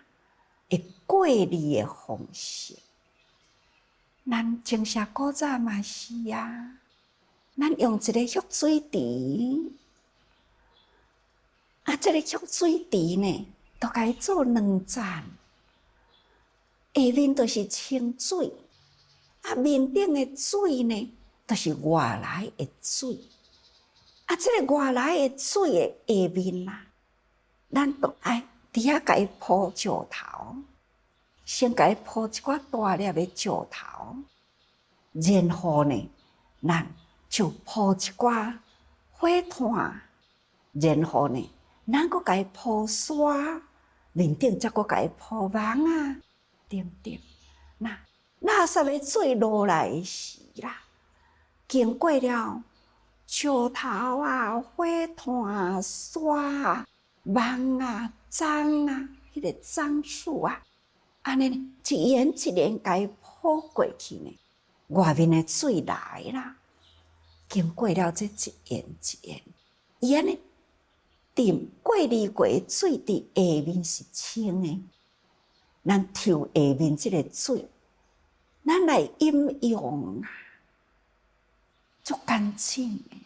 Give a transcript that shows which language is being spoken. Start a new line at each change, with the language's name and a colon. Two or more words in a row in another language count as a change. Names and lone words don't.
Min Nan Chinese: 会过滤的方式，咱从下古早嘛是啊，咱用一个蓄水池，啊，这个蓄水池呢，都该做两层， 面就是清水，啊，面顶的水呢，就是外来的水。啊，这个外来的水的下面啦，咱都爱伫遐甲伊铺石头，先甲伊铺一寡大粒的石头，然后呢，咱就铺一寡火炭，然后呢，咱阁甲伊铺沙，面顶则阁甲伊铺网啊，等等。那垃圾的水落来的时啦，经过了石头啊、火炭、沙啊、网啊、樟啊，迄个樟树啊，安尼一沿一沿甲伊铺过去呢，外面的水来啦，经过了这一沿一沿，伊安尼浸过滤过的水伫下面是清的，咱抽下面这个水，咱来饮用啊，足干净的啊。